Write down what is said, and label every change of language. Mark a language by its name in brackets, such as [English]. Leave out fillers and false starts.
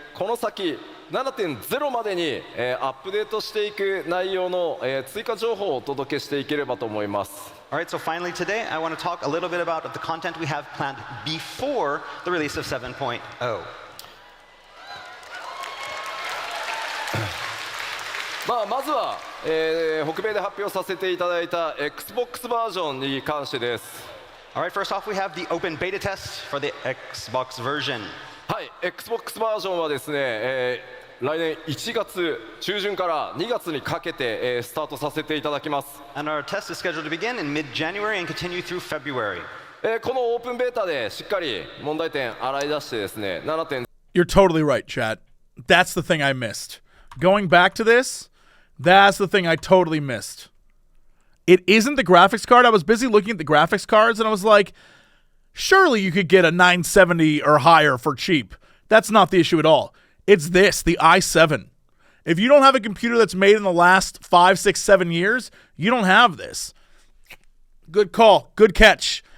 [Japanese] この先 7.0 までに、アップデートしていく内容の、追加情報をお届けしていければと思います。 [English] All right, so finally today, I want to talk a little bit about the content we have planned before the release of 7.0. [Japanese] まずは、北米で発表させていただいた Xbox バージョンに関してです。 [English] All right, first off, we have the open beta test for the Xbox version. [Japanese] はい、Xbox バージョンはですね、来年1月中旬から2月にかけて、スタートさせていただきます。 [English] And our test is scheduled to begin in mid-January and continue through February. [Japanese] このオープンベータでしっかり問題点洗い出してですね、7.0 [English] You're totally right, chat. That's the thing I missed. Going back to this, that's the thing I totally missed. It isn't the graphics card. I was busy looking at the graphics cards, and I was like, surely you could get a 970 or higher for cheap. That's not the issue at all. It's this, the i7. If you don't have a computer that's made in the last 5, 6, 7 years, you don't have this. Good call. Good catch.